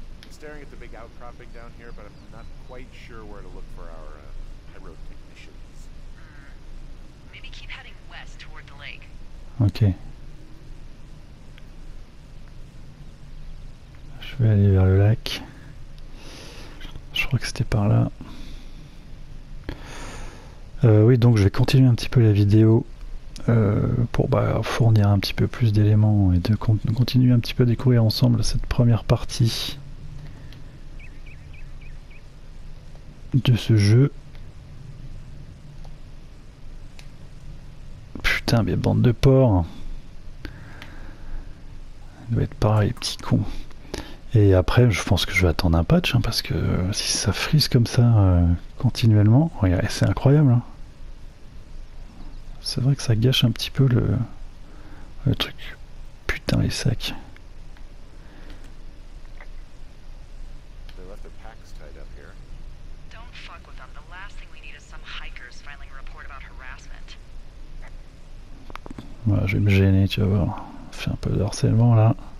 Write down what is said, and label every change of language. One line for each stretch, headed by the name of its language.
English: Staring at the big outcropping down here, but I'm not quite sure where to look for our high road technicians. Maybe keep heading west toward the lake. Ok.
French: Je vais aller vers le lac. Je crois que c'était par là. Oui, donc je vais continuer un petit peu la vidéo pour fournir un petit peu plus d'éléments et de continuer un petit peu à découvrir ensemble cette première partie de ce jeu. Putain, mais bande de porcs. Il doit être pareil, les petits cons. Et après, je pense que je vais attendre un patch, hein, parce que si ça frise comme ça continuellement, regarde, c'est incroyable. Hein. C'est vrai que ça gâche un petit peu le truc. Putain, les sacs.
English: They left their packs tied up here. Don't fuck with them. The last thing we need is some hikers filing a report about harassment.
French: Voilà, je vais me gêner, tu vas voir. Fais un peu de harcèlement là.